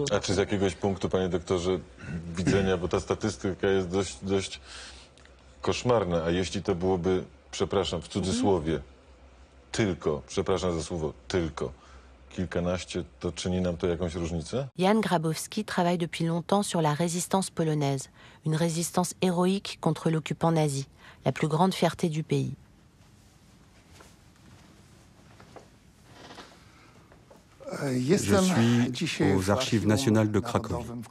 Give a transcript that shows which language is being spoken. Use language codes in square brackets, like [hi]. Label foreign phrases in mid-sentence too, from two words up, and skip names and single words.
[pl] A czy z jakiegoś punktu, panie doktorze, widzenia, bo ta statystyka jest dość koszmarna, a jeśli to byłoby, przepraszam, w cudzysłowie, tylko, przepraszam za słowo, tylko kilkanaście, to czyni nam to jakąś różnicę? [fr] Jan Grabowski travaille depuis longtemps sur la résistance polonaise, une résistance héroïque contre l'occupant nazi, la plus grande fierté du pays. Je suis aux Archives nationales de Cracovie.